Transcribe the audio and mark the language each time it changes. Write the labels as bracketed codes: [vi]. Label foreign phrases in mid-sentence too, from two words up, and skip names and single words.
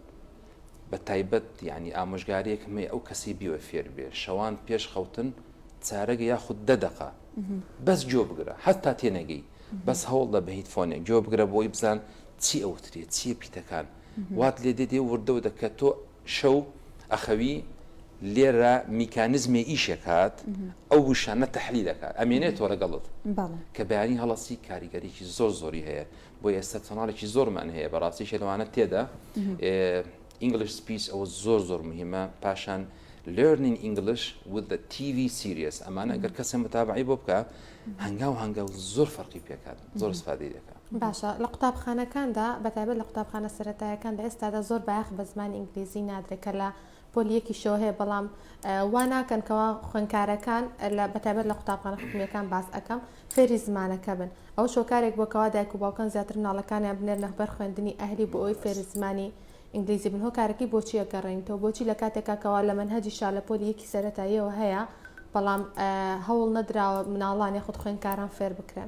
[ckb] بە تایبەت یعنی ئامۆژگاریەک هەیە ئەو کەسی بیوە فێر بێ شەوان پێش خەوتن چارەگە یاخود 10 دقیقە بەس جۆ بگرە حتا تێنەگەی بەس هەوڵ دە بە هیدفۆنێک جۆ بگرە بۆی بزان چی ئەوترێت چیە پیتەکان وات لێ دێ وردە و دەکە تۆ شەو ئەخەوی لێرە میکانزمی ئیشێکات ئەو وشانە تەحلیل دەکات ئەمێنێتەوە لەگەڵت کە بەیانی هەڵەسی کاریگەریکی زۆری هەیە بۆ ئێستا چەناڵێکی زۆرمان هەیە بەڕاستی شێلوانە تێدا [en] English speech [ckb] ئەوە زۆر مهمە پاشان [en] learning English with the TV series [ckb] ئەمانە ئەگەر کەسێ متابعی بۆ بکە هەنگاو زۆر فەرقی پێکات زۆر استفادەی دەکات باشە لە قوتابخانەکاندا بەتایبەت لە قوتابخانە سەرەتاییەکاندا ئێستادا زۆر باەخ بە زمانی ئینگلیزی نادرێتکە لە پۆلیەکی شۆ هەیە بەڵام وا ناکەنکەوە خوێندکارەکان لە بەتایبەت لە قوتابخانە حکوومیەکان باس ئەەکەم فێری زمانەکە بن ئەو شۆکارێک بۆکەوا دایک و باوکان زیاتر ناڵەکانیان بنێر نەخبەر خوێندنی ئەهلی بۆ ئەوی فێری زمانی ئینگلیزی بن هۆکارێکی بۆچی ئەگەڕێنیتەوە بۆچی لە کاتێکاکەوا لە منهەجی شالەپۆلی یەکی سەرەتاییەوە هەیە بەڵام هەوڵ نەدراوە مناڵان یاخود خوێندکاران فێر بکرێن.